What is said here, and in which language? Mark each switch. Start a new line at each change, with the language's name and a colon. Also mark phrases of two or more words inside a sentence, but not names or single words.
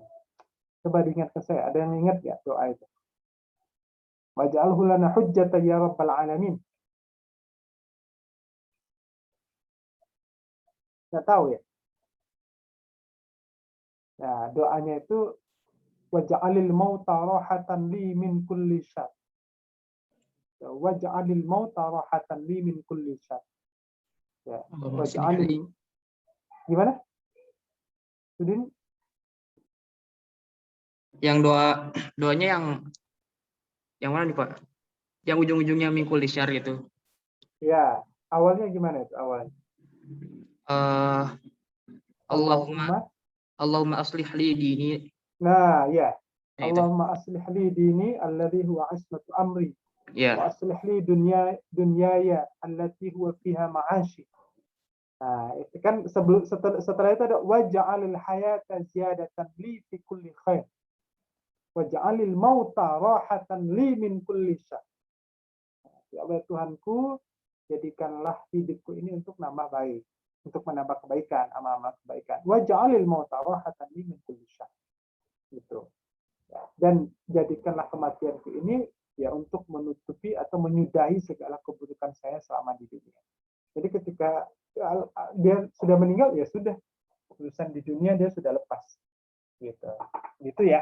Indonesian: Coba diingatkan saya. Ada yang ingat nggak doa itu?
Arabic: واجعله لنا حجة يا رب العالمين.
Indonesian: Nggak tahu ya? Nah, doanya itu
Arabic: واجعل الموت راحة لي من كل شر. واجعل الموت راحة لي من كل شر.
Indonesian: Ya, waj'alil gimana? Sudin? Yang doanya yang mana nih Pak? Yang ujung-ujungnya mingkul disyar gitu. Ya, awalnya gimana itu awalnya?
Arabic: اللهم أصلح لي ديني.
Indonesian: Nah, ya. Ya,
Arabic: اللهم أصلح لي ديني الذي هو عصمة أمري.
Indonesian: Ya.
Arabic: وأصلح لي دنياي التي هو فيها معاشي.
Indonesian: Nah, itu kan setelah itu ada
Arabic: واجعل الحياة زيادة لي في كل خير. واجعل الموت راحة لي من كل شر.
Indonesian: Ya Allah Tuhanku, jadikanlah hidupku ini untuk nambah baik, untuk menambah kebaikan, amal-amal kebaikan.
Arabic: واجعل الموت راحة لي من كل شر. Gitu.
Indonesian: Ya, dan jadikanlah kematianku ini ya untuk menutupi atau menyudahi segala keburukan saya selama di dunia. Jadi ketika dia sudah meninggal, ya sudah, urusan di dunia dia sudah lepas. Gitu ya.